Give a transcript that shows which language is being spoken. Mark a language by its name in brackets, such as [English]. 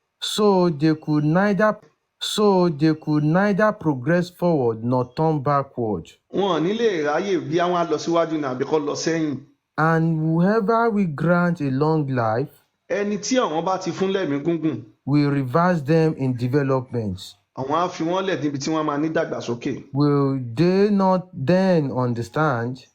[English] So they could neither progress forward nor turn backward. [Yoruba] Wọn ò ní lè ráyè bí àwọn á lọ síwájú ní àbí kó lọ sẹ́yìn. [English] And whoever we grant a long life. [Yoruba] Ẹni tí àwọn bá ti fún lẹ́mìí gúngùn. [English] We reverse them in development. [Yoruba] Àwọn á fi wọ́n lẹ̀ níbi tí wọ́n máa ní dàgbàsókè. [English] Will they not then understand?